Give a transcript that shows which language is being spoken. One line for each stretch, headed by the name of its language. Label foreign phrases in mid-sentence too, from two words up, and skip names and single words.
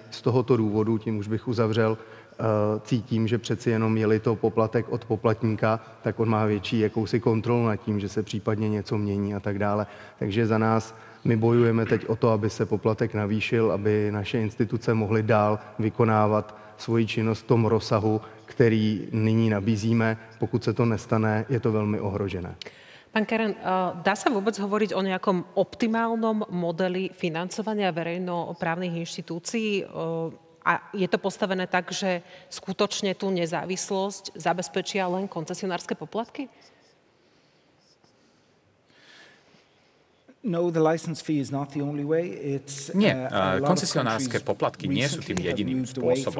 Czech: Z tohoto důvodu, tím už bych uzavřel, cítím, že přeci jenom je-li to poplatek od poplatníka, tak on má větší jakousi kontrolu nad tím, že se případně něco mění a tak dále. Takže za nás my bojujeme teď o to, aby se poplatek navýšil, aby naše instituce mohly dál vykonávat svoji činnost v tom rozsahu, který nyní nabízíme. Pokud se to nestane, je to velmi ohrožené.
Slovak: Pán Keren, dá sa vôbec hovoriť o nejakom optimálnom modeli financovania verejnoprávnych inštitúcií? A je to postavené tak, že skutočne tú nezávislosť zabezpečia len koncesionárske poplatky? Nie, koncesionárske poplatky nie sú tým jediným spôsobom.